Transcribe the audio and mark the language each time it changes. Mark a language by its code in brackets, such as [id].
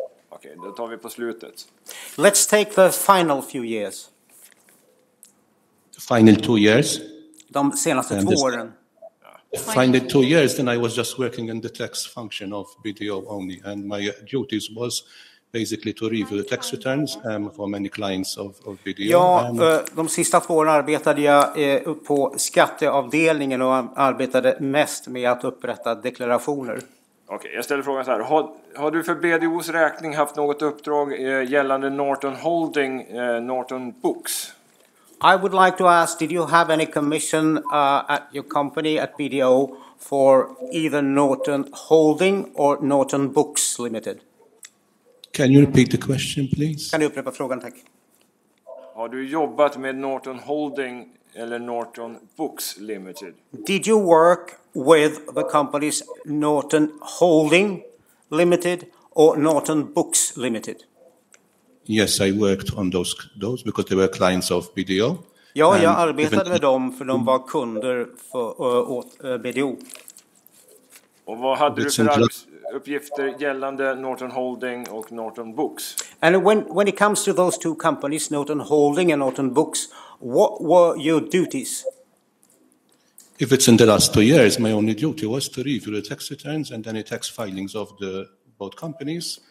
[sv] Okej, då tar vi på slutet. [en] Let's take the final few years. The final 2 years? [sv] De senaste 2 åren. [en] The final 2 years, then I was just working in the tax function of BDO only, and my duties was basically to review the tax returns for many clients of BDO. [sv] Ja, de sista 2 åren arbetade jag på skatteavdelningen och arbetade mest med att upprätta deklarationer. Okej, jag ställer frågan så här. Har du för BDOs räkning haft något uppdrag gällande Norton Holding, Norton Books? [en] I would like to ask, did you have any commission at your company at BDO for either Norton Holding or Norton Books Limited? Can you repeat the question, please? [sv] Kan du upprepa frågan, tack? Har du jobbat med Norton Holding eller Norton Books Limited? [en] Did you work with the companies Norton Holding Limited or Norton Books Limited? Yes, I worked on those because they were clients of BDO. [sv] Ja, jag arbetade med dem för de var kunder åt BDO. Och vad hade du uppgifter gällande Norton Holding och Norton Books. [en] And when it comes to those two companies, Norton Holding and Norton Books, what were your duties? If it's in the last 2 years, my only duty was to review the tax returns and any tax filings of both companies.